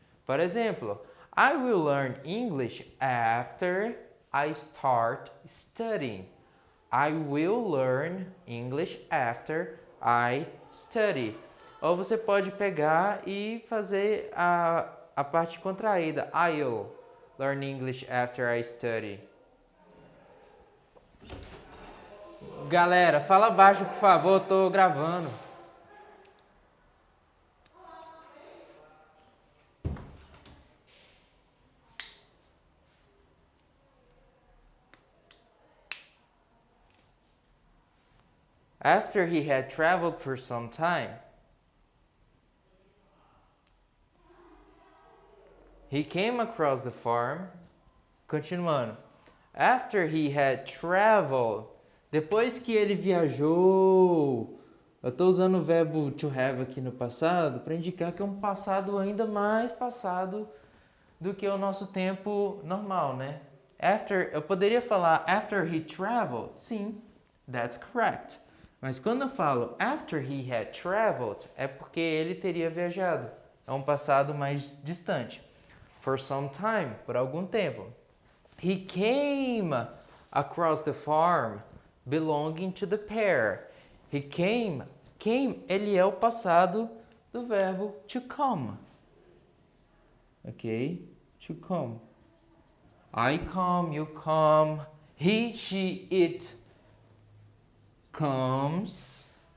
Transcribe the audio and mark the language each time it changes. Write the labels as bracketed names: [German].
[Portuguese] Por exemplo, [English] I will learn English after I start studying. I will learn English after I study. [Portuguese] Ou você pode pegar e fazer a parte contraída. [English] I'll learn English after I study. [Portuguese] Galera, fala baixo, por favor, eu tô gravando. [English] After he had traveled for some time, he came across the farm. [Portuguese] Continuando. [English] After he had traveled, [Portuguese] depois que ele viajou, eu estou usando o verbo to have aqui no passado para indicar que é um passado ainda mais passado do que o nosso tempo normal, né? [English] After, [Portuguese] eu poderia falar [English] after he traveled, sim, that's correct. [Portuguese] Mas quando eu falo [English] after he had traveled, [Portuguese] é porque ele teria viajado. É um passado mais distante. [English] For some time, [Portuguese] por algum tempo. [English] He came across the farm belonging to the pair. He came, [Portuguese] ele é o passado do verbo to come. [English] Ok? To come. I come, you come, he, she, it comes.